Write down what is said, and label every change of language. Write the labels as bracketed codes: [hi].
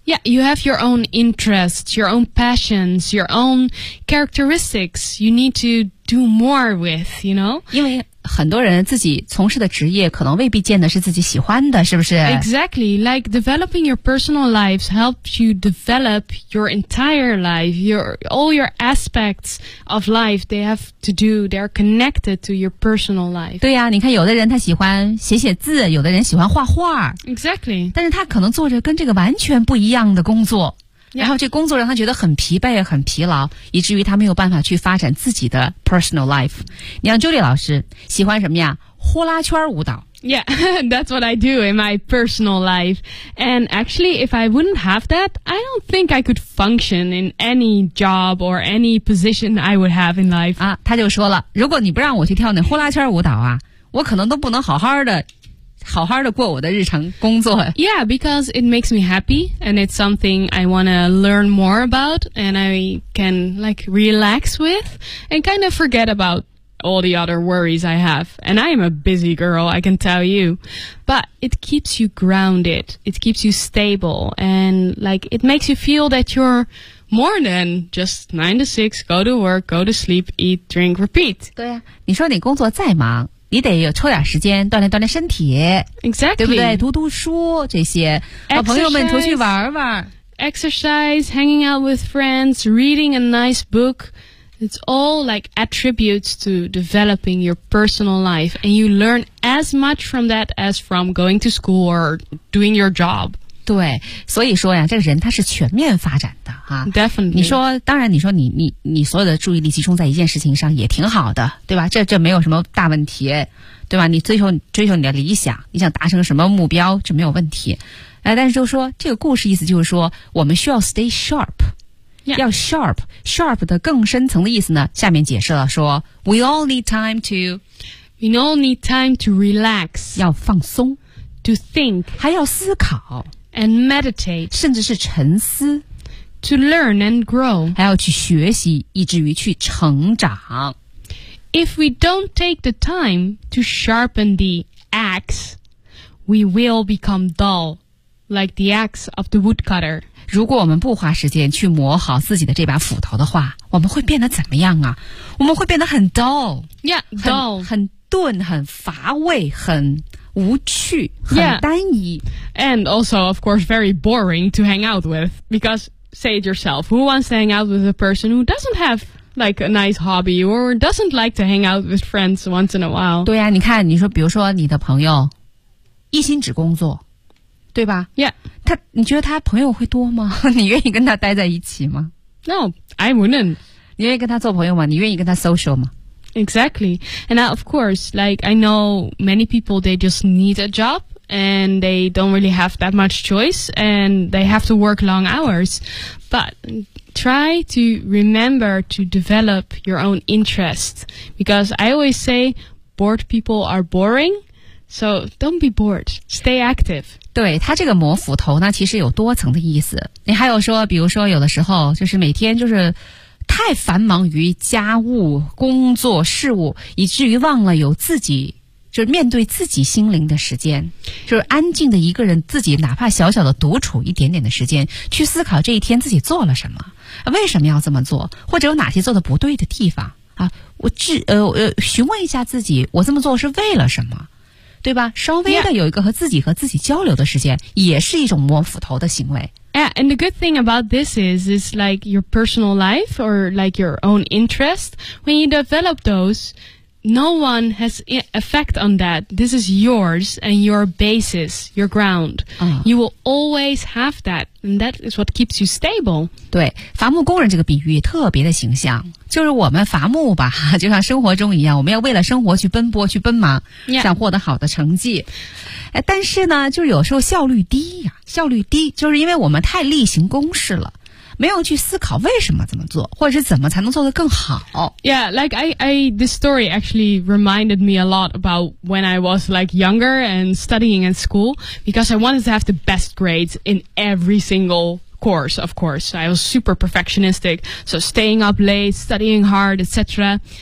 [en] Yeah, you have your own interests, your own passions, your own characteristics you need to do more with, you know? [zh] 因为很多人自己从事的职业可能未必见的是自己喜欢的是不是 [en] Exactly, like developing your personal life helps you develop your entire life, all your aspects of life, they have to do, they are connected to your personal life. [zh] 对呀、啊、你看有的人他喜欢写写字有的人喜欢画画 [en] Exactly. [zh] 但是他可能做着跟这个完全不一样的工作、 [en] yeah. [zh] 然后这工作让他觉得很疲惫很疲劳以至于他没有办法去发展自己的 [en] personal life. [zh] 你像 Julie 老师喜欢什么呀呼啦圈舞蹈 [en] Yeah, that's what I do in my personal life. And actually, if I wouldn't have that, I don't think I could function in any job or any position I would have in life. [zh] 啊，他就说了如果你不让我去跳那呼啦圈舞蹈啊我可能都不能好好的好好的过我的日常工作。 [en] Yeah, because it makes me happy, and it's something I want to learn more about, and I can, like, relax with, and kind of forget about all the other worries I have. And I am a busy girl, I can tell you. But it keeps you grounded, it keeps you stable, and, like, it makes you feel that you're... more than just 9 to 6, go to work, go to sleep, eat, drink, repeat. [zh] 对啊，你说你工作再忙，你得有抽点时间锻炼锻炼身体。 [en] Exactly. [zh] 对不对？读读书这些。 [en] Exercise. [zh] 和朋友们出去玩玩。 [en] Exercise, hanging out with friends, reading a nice book. It's all like attributes to developing your personal life. And you learn as much from that as from going to school or doing your job. [zh] 对，所以说呀，这个人他是全面发展的啊。 [en] Definitely. [zh] 你说，当然，你说你所有的注意力集中在一件事情上也挺好的，对吧？这没有什么大问题，对吧？你追求你的理想，你想达成什么目标，这没有问题。但是就说这个故事意思就是说，我们需要 [en] stay sharp，、 yeah. [zh] 要 sharp。sharp 的更深层的意思呢，下面解释了说 ， [en] we all need time to， we all need time to relax， [zh] 要放松 [en] ，to think， [zh] 还要思考。 [en] And meditate, [zh] 甚至是沉思 [en] to learn and grow, [zh] 还要去学习，以至于去成长。 [en] If we don't take the time to sharpen the axe, we will become dull, like the axe of the woodcutter. [zh] 如果我们不花时间去磨好自己的这把斧头的话，我们会变得怎么样啊？我们会变得很 dull, [en] yeah, dull, [zh] 很钝，很乏味，很无趣，很单一。 [en] Yeah. And also, of course, very boring to hang out with. Because, say it yourself, who wants to hang out with a person who doesn't have, like, a nice hobby or doesn't like to hang out with friends once in a while? [zh] 对呀、啊、你看你说比如说你的朋友一心只工作对吧 [en] Yeah. [zh] 他你觉得他朋友会多吗你愿意跟他待在一起吗 [en] No, I wouldn't. [zh] 你愿意跟他做朋友吗你愿意跟他 social 吗 [en] Exactly. And now, of course, like, I know many people, they just need a job and they don't really have that much choice and they have to work long hours. But try to remember to develop your own interest. Because I always say bored people are boring. So don't be bored. Stay active. [zh] 对，他这个磨斧头呢，其实有多层的意思。你还有说，比如说有的时候就是每天就是太繁忙于家务、工作、事务，以至于忘了有自己，就是面对自己心灵的时间，就是安静的一个人，自己哪怕小小的独处一点点的时间，去思考这一天自己做了什么，为什么要这么做，或者有哪些做的不对的地方啊？询问一下自己，我这么做是为了什么，对吧？稍微的有一个和自己和自己交流的时间， [en] yeah. [zh] 也是一种摸斧头的行为。 [en] Yeah, and the good thing about this is like your personal life or like your own interest. When you develop those, no one has effect on that. This is yours and your basis, your ground. You will always have that. And that is what keeps you stable. [zh] 对，伐木工人这个比喻特别的形象。就是我们伐木吧，就像生活中一样，我们要为了生活去奔波，去奔忙，想获得好的成绩。 [en] Yeah. [zh] 但是呢，就是有时候效率低呀、啊，效率低，就是因为我们太例行公事了，没有去思考为什么这么做，或者是怎么才能做得更好。 [en] Yeah, like I, this story actually reminded me a lot about when I was like younger and studying in school because I wanted to have the best grades in every single. Course, of course. I was super perfectionistic, so staying up late, studying hard, etc.